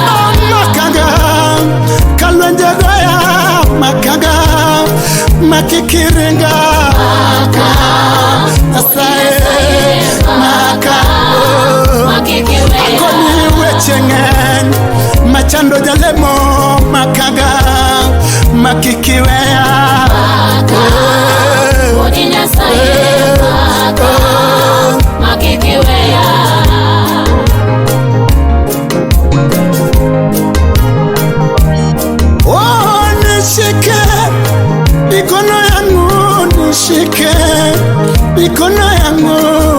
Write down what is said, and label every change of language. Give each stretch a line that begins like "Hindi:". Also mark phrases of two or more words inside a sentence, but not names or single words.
Luo (Kenya and Tanzania): Makaga, Kalwenjagoya, Makaga, Makikiringa, Nyasaye, Maka, Makikiweya. Akoni Wachengen, Machando Jalemo, Makaga, Makikiweya, Wodi Nyasaye, Maka, Makikiweya.
Swahili: Oh, nishike mikono yangu, nishike mikono yangu,